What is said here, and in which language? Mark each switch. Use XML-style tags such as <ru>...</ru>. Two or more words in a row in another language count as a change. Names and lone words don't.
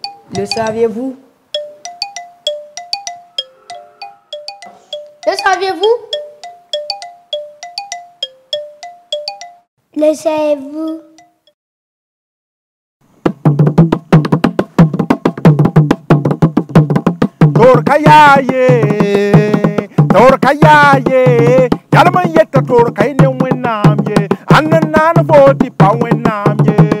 <fr>Le saviez-vous? Le saviez-vous? Le savez-vous? Torkayaye, Yalama yeta torkay ne wenamye, Anana voti pa wenamye.</fr>